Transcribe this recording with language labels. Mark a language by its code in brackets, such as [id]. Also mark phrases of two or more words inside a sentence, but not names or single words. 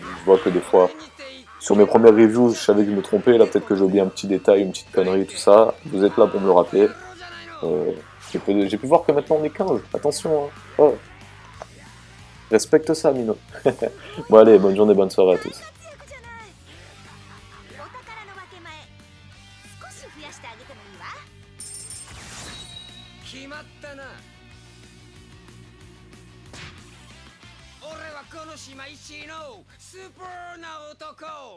[fr] Je vois que des fois, sur mes premières reviews, je savais que je me trompais. Là peut-être que j'ai oublié un petit détail, une petite connerie, tout ça. Vous êtes là pour me le rappeler. J'ai pu voir que maintenant on est 15. Attention, hein. Oh. Respecte ça, Mino. Bon allez, bonne journée, bonne soirée à tous. [ja] 決まったな。俺はこの島一のスーパーな男。